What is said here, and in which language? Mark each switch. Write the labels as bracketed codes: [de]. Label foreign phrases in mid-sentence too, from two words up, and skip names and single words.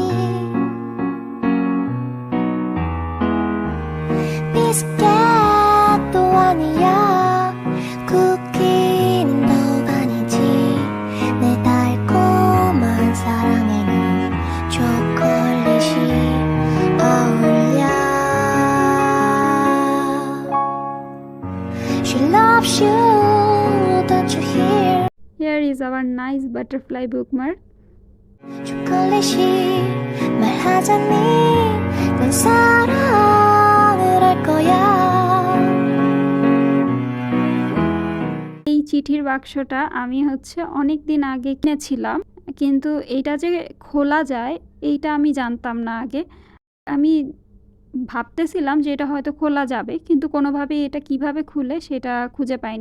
[ko] 비스켓도 아니야. 쿠키는 더욱 아니지. 내 달콤한 사랑에는 초콜릿이 어울려. [en] She loves you, don't you hear? Here is our nice butterfly bookmark. [ko] 초콜릿이 말하자니 넌 사랑을 할 거야. [bn] এই চিঠির বাক্সটা আমি হচ্ছে অনেক দিন আগে কিনেছিলাম, কিন্তু এইটা যে খোলা যায় এইটা আমি জানতাম না আগে। আমি ভাবতেছিলাম যে এটা হয়তো খোলা যাবে, কিন্তু কোনোভাবেই এটা কিভাবে খুলে সেটা খুঁজে পাইনি।